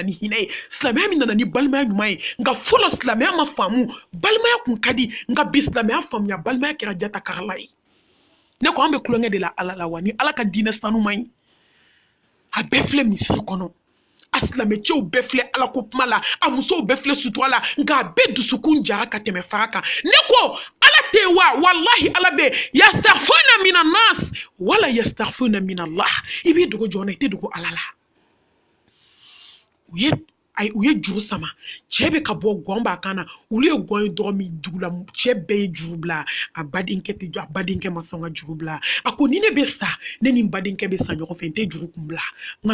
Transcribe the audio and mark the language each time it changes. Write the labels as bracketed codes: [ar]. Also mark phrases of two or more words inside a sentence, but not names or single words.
[bm] ni hinɛ ye silamɛya min nana ni balimaya ɲuman ye nka fɔlɔ silamɛya ma faamu balimaya kun ka di nka bi silamɛya faamuya balimaya kɛra jata karala ye ne ko an bɛ kulonkɛ de la ala la wa ni ala ka diinɛ sanu man ɲi a bɛɛ filɛ misiri kɔnɔ a silamɛcɛw bɛɛ filɛ ala ko kuma la a musow bɛɛ filɛ sutura la nka a bɛɛ dusukun jara ka tɛmɛ fara kan ne ko ala tɛ wa wallahi ala bɛ [ar] يستغفرون من الناس ولا يستغفرون من الله [bm] i b'i dogo jɔn na i tɛ dogo ala la u ye juru sama cɛ bɛ ka bɔ gɔn b'a kan na olu ye gɔn ye dɔgɔ min dugu la cɛ bɛɛ ye juru bila a badenkɛ tɛ jɔ a badenkɛ ma sɔn ka juru bila a ko ni ne bɛ sa ne ni n badenkɛ bɛ sa ɲɔgɔn fɛ n tɛ juru kun bila nka